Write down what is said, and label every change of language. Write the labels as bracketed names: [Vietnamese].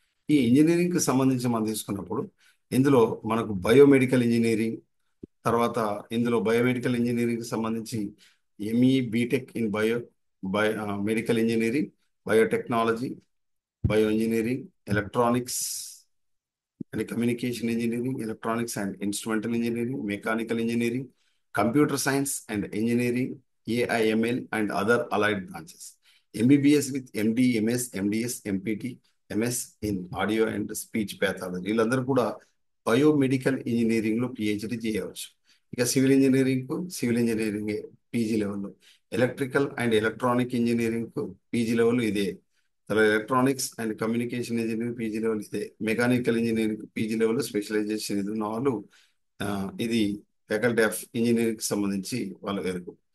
[Telugu] ఈ ఇంజనీరింగ్కి సంబంధించి మనం తీసుకున్నప్పుడు ఇందులో మనకు బయోమెడికల్ ఇంజనీరింగ్, తర్వాత ఇందులో బయోమెడికల్ ఇంజనీరింగ్కి సంబంధించి ME BTech in medical engineering, biotechnology, bio engineering, electronics [English] and communication engineering, electronics and instrumental engineering, mechanical engineering, computer science and engineering, AIML and other allied branches. MBBS with MD, MS, MDS, MPT, MS in audio and speech pathology. [Telugu] వీళ్ళందరూ కూడా biomedical ఇంజనీరింగ్లో PhD చేయవచ్చు. ఇక civil engineering PG లెవెల్లో, electrical and electronic engineering PG level ఇదే. తర్వాత electronics and communication engineering PG level ఇదే. Mechanical engineering PG level specialisation ఇది ఉన్న వాళ్ళు ఇది ఫ్యాకల్టీ ఆఫ్ ఇంజనీరింగ్ సంబంధించి వాళ్ళ వరకు.